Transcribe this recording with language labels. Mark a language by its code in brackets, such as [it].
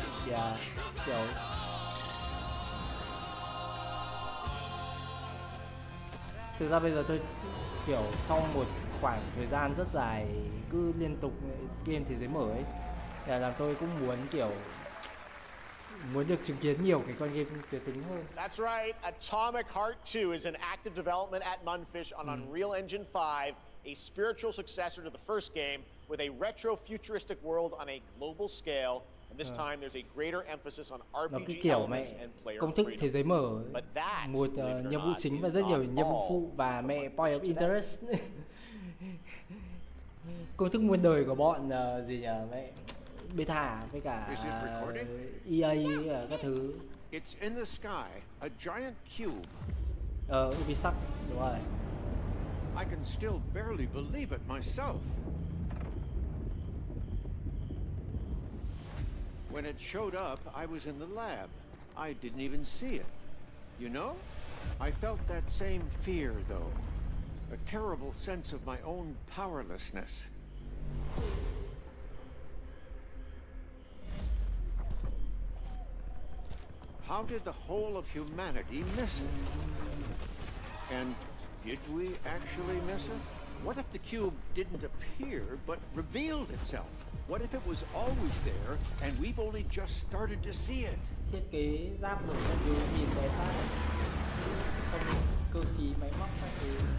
[vi] Yeah, kiểu thực ra bây giờ tôi kiểu sau một khoảng thời gian rất dài cứ liên tục game thế giới mở ấy, là làm tôi cũng muốn kiểu muốn được chứng kiến nhiều cái con game tuyệt tính hơn. [en] That's right. Atomic Heart 2 is in active development at MÜNFISH on Unreal Engine 5, a spiritual successor to the first game with a retro-futuristic world on a global scale. And this time there's a greater emphasis on RPG elements and player [vi] công thức [en] freedom. [vi] thế giới mở, [en] But that, [vi] một nhiệm vụ chính và rất nhiều nhiệm vụ phụ và mẹ [en] point of interest. [vi] Công thức muôn đời của bọn gì nhỉ mẹ, beta với cả EA các thứ. [en] It's in the sky, a giant cube. [vi] Ubisoft, đúng rồi. [en] I can still barely believe it myself. When it showed up, I was in the lab. I didn't even see it. You know? I felt that same fear, though. A terrible sense of my own powerlessness. How did the whole of humanity miss it? And did we actually miss it? What if the cube didn't appear, but revealed itself? What if it was always there, and we've only just started to see it? [vi] Thiết kế giáp rồi các thứ nhìn đẹp phát, trông cơ khí máy móc các thứ.